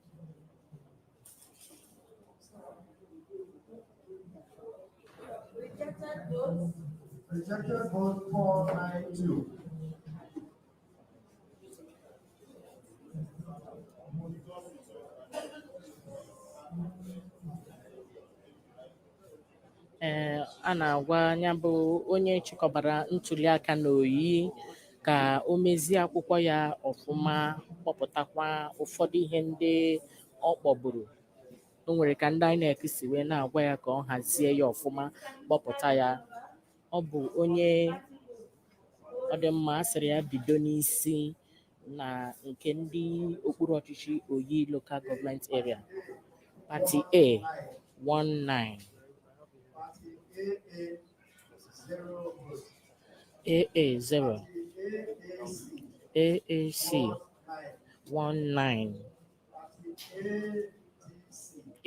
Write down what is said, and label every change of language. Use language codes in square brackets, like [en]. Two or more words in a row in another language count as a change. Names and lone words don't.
[en] Rejected vote 492. [ig] A na-agwa ya bụ onye chịkọbara ntuliaka n'oyi ka o mezie akwụkwọ ya ọfụma, kpọpụtakwa ụfọdụ ihe ndị ọ kpọburu. O nwere ka ndị INEC si wee na-agwa ya ka ọ hazie ya ọfụma, kpọpụta ya. Ọ bụ onye ọ dị mma, a sịrị ya bido n'isi na nke ndị okpuru ọchịchị Oyi Local Government Area. [en] Party A 19. Party AA 0. AAC AAC 19. 19. Party